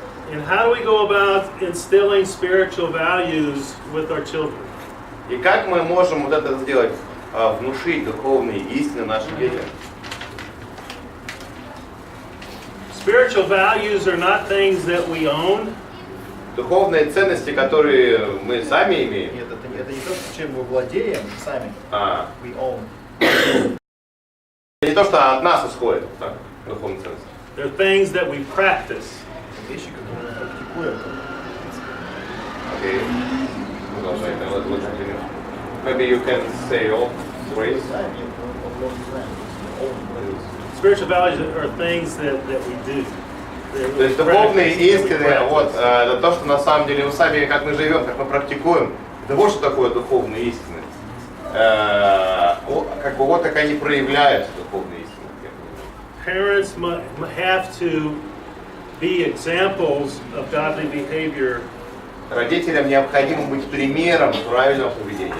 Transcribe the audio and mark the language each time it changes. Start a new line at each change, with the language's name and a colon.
English: And how do we go about instilling spiritual values with our children?
Russian: И как мы можем вот это сделать? Внушить духовные истины нашим детям.
English: Spiritual values are not things that we own.
Russian: Духовные ценности, которые мы сами имеем. Нет, это не то, чем мы владеем сами.
English: We own.
Russian: Это не то, что от нас исходит, так, духовные ценности.
English: They're things that we practice.
Russian: Вещи, которые мы практикуем. Окей. Продолжай, это лучше пример.
English: Maybe you can say all phrase.
Russian: Знаем, нет, мы не знаем. Own.
English: Spiritual values are things that we do.
Russian: То есть духовные истины, вот, это то, что на самом деле мы сами, как мы живем, как мы практикуем. Это вот что такое духовные истины. как бы вот как они проявляются духовные истины.
English: Parents have to be examples of godly behavior
Russian: Родителям необходимо быть примером правильного поведения